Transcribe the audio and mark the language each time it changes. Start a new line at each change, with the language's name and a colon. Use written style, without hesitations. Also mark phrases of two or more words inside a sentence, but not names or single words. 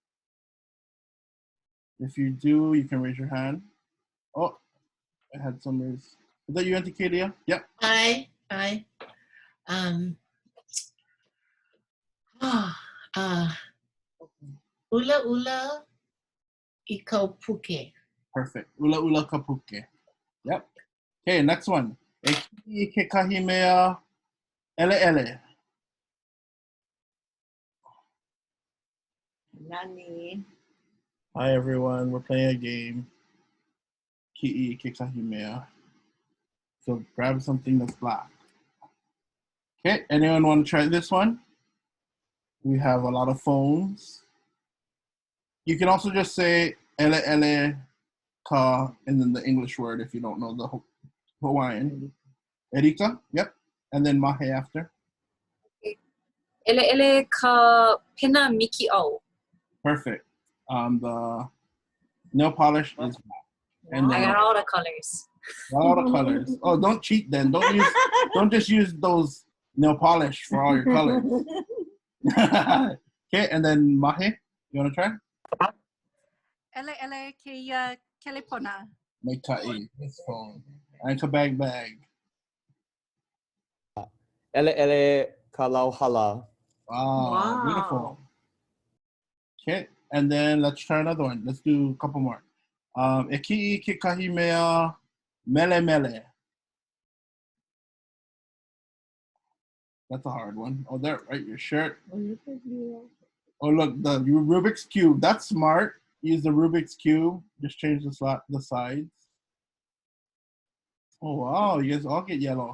English: If you do, you can raise your hand. Oh, I had some raise. Is that you, Auntie Kalia? Yep. Hi.
Hawaiian: Ula ula iko puke. Perfect. Ula ula kapuke.
English: Yep. Okay, next one.
Hawaiian: E ki'i ke kahimea ele ele. Nani.
English: Hi everyone, we're playing a game.
Hawaiian: Ki'i ke kahimea.
English: So grab something that's black. Okay, anyone want to try this one? We have a lot of phones. You can also just say
Hawaiian: ele ele ka
English: and then the English word if you don't know the Hawaiian. Erika, yep. And then mahe after.
Hawaiian: Ele ele ka pena miki au.
English: Perfect. The nail polish is black. And then, I got all the colors. All the colors. Oh, don't cheat then. Don't just use those nail polish for all your colors. Okay, and then mahe, you want to try?
Hawaiian: Ele ele ke kelepona. Make ka'i.
English: This phone. And ka bag.
Hawaiian: Ele ele ka lauhala.
English: Wow, beautiful. Okay, and then let's try another one. Let's do a couple more.
Hawaiian: E ki'i ke kahimea mele mele.
English: That's a hard one. Oh, there, right, your shirt. Oh, look, the Rubik's Cube. That's smart. Use the Rubik's Cube. Just change the sides. Oh, wow, you guys all get yellow.